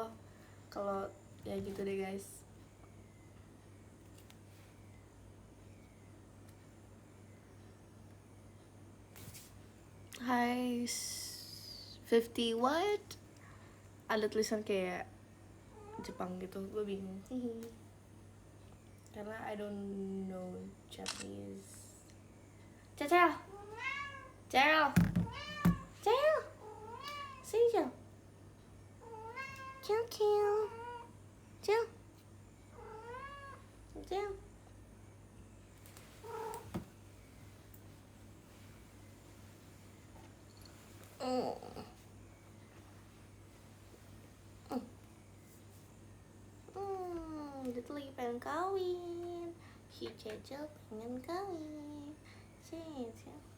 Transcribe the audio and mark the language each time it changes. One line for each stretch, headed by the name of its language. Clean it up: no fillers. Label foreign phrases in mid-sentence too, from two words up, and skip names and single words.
Indonesian: Kalau ya gitu deh guys. Hai 50 what? Ada tulisan kayak Jepang gitu, gue bingung.
English: Karena I don't know Japanese.
Indonesian: Cecel, Cel, Cel, sini Cel, Cel, Cel, Cel, Cel. Dia tuh lagi pengen kawin. Si Cecil pengen kawin. Cecil.